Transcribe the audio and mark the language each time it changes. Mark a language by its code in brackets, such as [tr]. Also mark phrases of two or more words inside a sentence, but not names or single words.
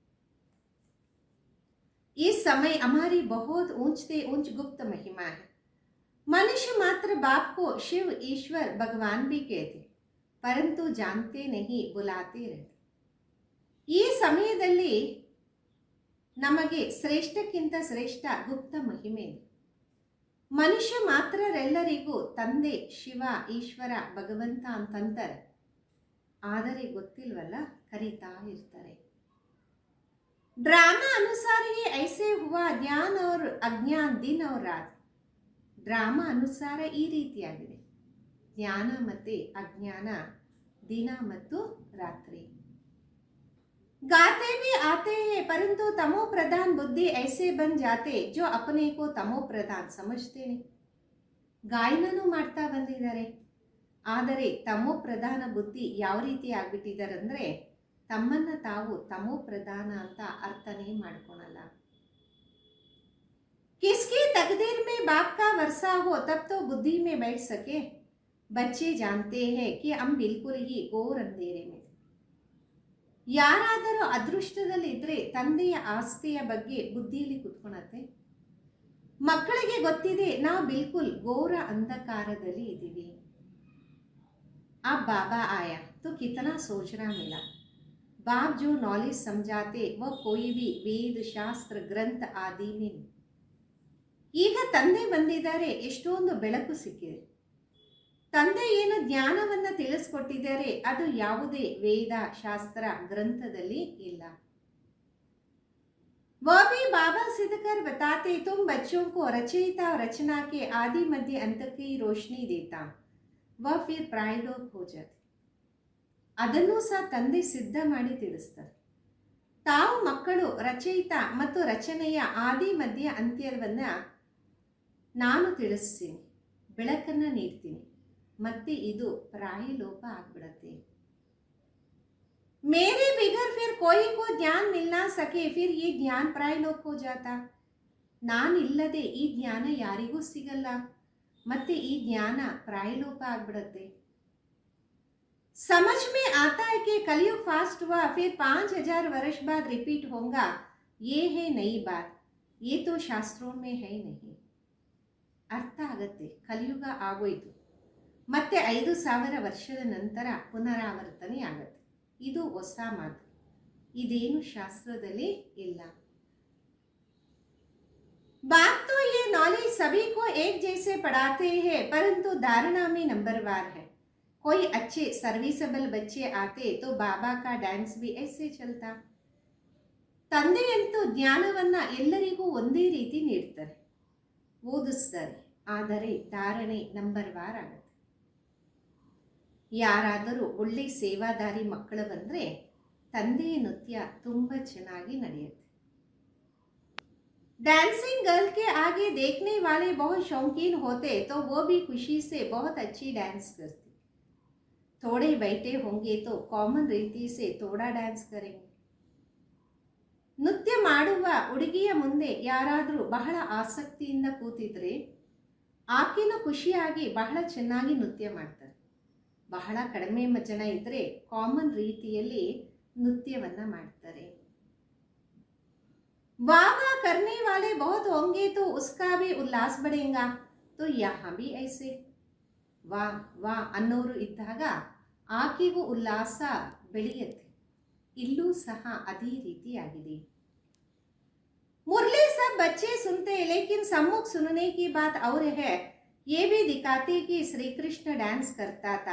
[hi] इस समय हमारी बहुत ऊंच से ऊंच गुप्त महिमा है. मनुष्य मात्र बाप को शिव ईश्वर भगवान भी कहते, परंतु जानते नहीं, बुलाते रहते. [kn] ಈ ಸಮಯದಲ್ಲಿ ನಮಗೆ ಶ್ರೇಷ್ಠಕ್ಕಿಂತ ಶ್ರೇಷ್ಠ ಗುಪ್ತ ಮಹಿಮೆ ಇದೆ. ಮನುಷ್ಯ ಮಾತ್ರರೆಲ್ಲರಿಗೂ ತಂದೆ ಶಿವ ಈಶ್ವರ ಭಗವಂತ ಅಂತಂತಾರೆ, ಆದರೆ ಗೊತ್ತಿಲ್ವಲ್ಲ, ಕರೀತಾ ಇರ್ತಾರೆ. [hi] ड्रामा अनुसार ही ऐसे हुआ ज्ञान और अज्ञान दिन और रात. [kn] ಡ್ರಾಮಾ ಅನುಸಾರ ಈ ರೀತಿಯಾಗಿದೆ, ಜ್ಞಾನ ಮತ್ತೆ ಅಜ್ಞಾನ, ದಿನ ಮತ್ತು ರಾತ್ರಿ. [hi] गाते भी आते हैं परंतु तमो प्रधान बुद्धि ऐसे बन जाते जो अपने को तमो प्रधान समझते नहीं. [kn] ಗಾಯನೂ ಮಾಡ್ತಾ ಬಂದಿದ್ದಾರೆ, ಆದರೆ ತಮೋ ಪ್ರಧಾನ ಬುದ್ಧಿ ಯಾವ ರೀತಿ ಆಗ್ಬಿಟ್ಟಿದ್ದಾರೆ ಅಂದರೆ ತಮ್ಮನ್ನ ತಾವು ತಮೋ ಪ್ರಧಾನ ಅಂತ ಅರ್ಥನೇ ಮಾಡ್ಕೊಳಲ್ಲ. [hi] किसकी तकदीर में बाप का वर्षा हो तब तो बुद्धि में बैठ सके. बच्चे जानते हैं कि हम बिल्कुल ही घोर अंधेरे में. [kn] ಯಾರಾದರೂ ಅದೃಷ್ಟದಲ್ಲಿ ಇದ್ರೆ ತಂದೆಯ ಆಸ್ತಿಯ ಬಗ್ಗೆ ಬುದ್ಧಿಯಲ್ಲಿ ಕುತ್ಕೊಳತ್ತೆ. ಮಕ್ಕಳಿಗೆ ಗೊತ್ತಿದೆ ನಾವು ಬಿಲ್ಕುಲ್ ಘೋರ ಅಂಧಕಾರದಲ್ಲಿ ಇದ್ದೀವಿ. [hi] अब बाबा आया तो कितना सोचना मिला. बाप जो नॉलेज समझाते वह कोई भी वेद शास्त्र ग्रंथ आदि में. [kn] ಈಗ ತಂದೆ ಬಂದಿದ್ದಾರೆ, ಎಷ್ಟೊಂದು ಬೆಳಕು ಸಿಕ್ಕಿದೆ. ತಂದೆ ಏನು ಜ್ಞಾನವನ್ನು ತಿಳಿಸ್ಕೊಟ್ಟಿದ್ದಾರೆ ಅದು ಯಾವುದೇ ವೇದ ಶಾಸ್ತ್ರ ಗ್ರಂಥದಲ್ಲಿ ಇಲ್ಲ. [hi] वह भी बाबा सिद्ध कर बताते तुम बच्चों को रचयिता और रचना के आदि मध्य अंत की रोशनी देता वह फिर प्रायलोक हो जाते. [kn] ಅದನ್ನೂ ಸಹ ತಂದೆ ಸಿದ್ಧ ಮಾಡಿ ತಿಳಿಸ್ತಾರೆ. ತಾವು ಮಕ್ಕಳು ರಚಯಿತ ಮತ್ತು ರಚನೆಯ ಆದಿ ಮಧ್ಯ ಅಂತ್ಯವನ್ನ ನಾನು ತಿಳಿಸ್ತೀನಿ, ಬೆಳಕನ್ನು ನೀಡ್ತೀನಿ, ಮತ್ತೆ ಇದು ಪ್ರಾಯಲೋಪ ಆಗ್ಬಿಡತ್ತೆ. [hi] मेरे बिगर फिर कोई को ज्ञान मिल ना सके फिर ये ज्ञान प्रायलोक हो जाता. [kn] ನಾನಿಲ್ಲದೆ ಈ ಜ್ಞಾನ ಯಾರಿಗೂ ಸಿಗಲ್ಲ, ಮತ್ತೆ ಈ ಜ್ಞಾನ ಪ್ರಾಯಲೋಪ ಆಗ್ಬಿಡತ್ತೆ. [hi] समझ में आता है कि कलयुग फास्ट हुआ फिर 5000 वर्ष बाद रिपीट होगा, ये है नई बात, ये तो शास्त्रों में है नहीं. [kn] ಅರ್ಥ ಆಗತ್ತೆ, ಕಲಿಯುಗ ಆಗೋಯ್ತು, ಮತ್ತೆ 5000 ವರ್ಷದ ನಂತರ ಪುನರಾವರ್ತನೆ ಆಗತ್ತೆ, ಇದು ಹೊಸ ಮಾತು, ಇದೇನು ಶಾಸ್ತ್ರದಲ್ಲಿ ಇಲ್ಲ. [hi] बात तो ये नॉलेज सभी को एक जैसे पढ़ाते हैं परंतु धारणा में नंबरवार है. कोई अच्छे सर्विसेबल बच्चे आते तो बाबा का डांस भी ऐसे चलता. [kn] ತಂದೆಯಂತೂ ಜ್ಞಾನವನ್ನ ಎಲ್ಲರಿಗೂ ಒಂದೇ ರೀತಿ ನೀಡ್ತಾರೆ, ಓದಿಸ್ತಾರೆ, ಆದರೆ ಧಾರಣೆ ನಂಬರ್ವಾರ್ ಆಗುತ್ತೆ. ಯಾರಾದರೂ ಒಳ್ಳೆ ಸೇವಾದಾರಿ ಮಕ್ಕಳು ಬಂದರೆ ತಂದೆಯ ನೃತ್ಯ ತುಂಬ ಚೆನ್ನಾಗಿ ನಡೆಯುತ್ತೆ. [hi] डांसिंग गर्ल के आगे देखने वाले बहुत शौकीन होते तो वो भी खुशी से बहुत अच्छी डांस करती. थोड़े बैठे होंगे तो कॉमन रीति से थोड़ा डांस करेंगे. [kn] ನೃತ್ಯ ಮಾಡುವ ಹುಡುಗಿಯ ಮುಂದೆ ಯಾರಾದರೂ ಬಹಳ ಆಸಕ್ತಿಯಿಂದ ಕೂತಿದ್ರೆ ಆಕೆನೂ ಖುಷಿಯಾಗಿ ಬಹಳ ಚೆನ್ನಾಗಿ ನೃತ್ಯ ಮಾಡ್ತಾರೆ. ಬಹಳ ಕಡಿಮೆ ಜನ ಇದ್ದರೆ ಕಾಮನ್ ರೀತಿಯಲ್ಲಿ ನೃತ್ಯವನ್ನು ಮಾಡ್ತಾರೆ. [hi] वाह वाह करने वाले बहुत होंगे तो उसका भी उल्लास बढ़ेगा, तो यहाँ भी ऐसे [kn] ವಾ ವಾ ಅನ್ನೋರು ಇದ್ದಾಗ ಆಕೆಗೂ ಉಲ್ಲಾಸ ಬೆಳೆಯುತ್ತೆ, ಇಲ್ಲೂ ಸಹ ಅದೇ ರೀತಿಯಾಗಿದೆ. [hi] मुरली सब बच्चे सुनते हैं लेकिन सम्मुख सुनने की बात और है. ये भी दिखाते कि श्री कृष्ण डांस करता था.